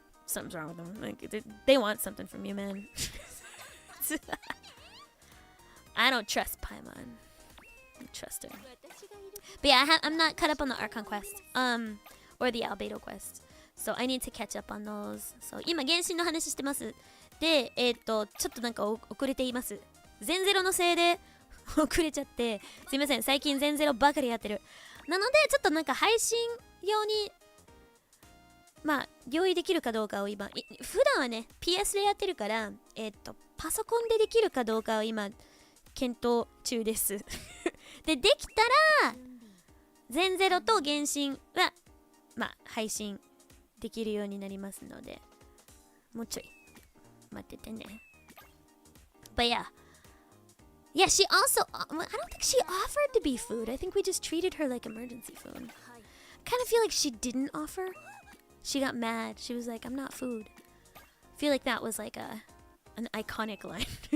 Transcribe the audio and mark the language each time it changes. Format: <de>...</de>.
<en>something's wrong with them. Like they want something from you, man. I don't trust Paimon. I don't trust her. But yeah, I'm not caught up on the Archon quest, or the Albedo quest. So I need to catch up on those.</en> <ja>So 今原神の話してます。で、ちょっとなんか遅れています。全ゼロのせいで遅れちゃって、すいません。最近全ゼロばかりやってる。なのでちょっとなんか配信用にまあ用意できるかどうかを今、普段はね PS でやってるから、パソコンでできるかどうかを今検討中です。でできたら全ゼロと原神はまあ配信できるようになりますので、もうちょい待っててね。</ja> <en>But yeah, she also, I don't think she offered to be food. I think we just treated her like emergency food. Kind of feel like she didn't offer. She got mad. She was like, I'm not food. I feel like that was like an iconic line.</en>